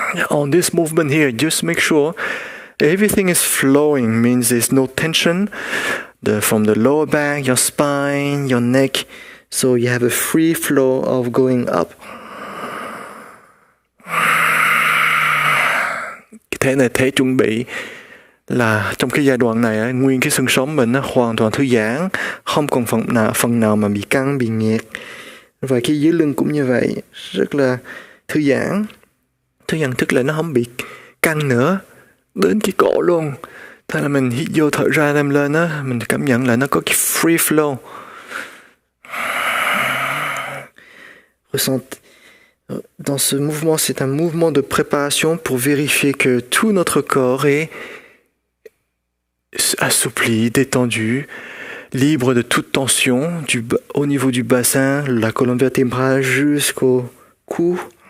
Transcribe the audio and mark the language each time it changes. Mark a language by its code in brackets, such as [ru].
[en] On this movement here, just make sure everything is flowing, means there's no tension from the lower back, your spine, your neck. So you have a free flow of going up. [vi] Thế này thế chuẩn bị là trong cái giai đoạn này nguyên cái xương sống mình nó hoàn toàn thư giãn, không còn phần nào mà bị căng, bị nghẹt. Và cái dưới lưng cũng như vậy, rất là thư giãn. Thư giãn tức là nó không bị căng nữa, đến cái cổ luôn. Thế là mình hít vô thở ra đem lên á, mình cảm nhận là nó có cái free flow. [fr] Dans ce mouvement, c'est un mouvement de préparation pour vérifier que tout notre corps est assoupli, détendu, libre de toute tension, au niveau du bassin, la colonne vertébrale jusqu'au cou.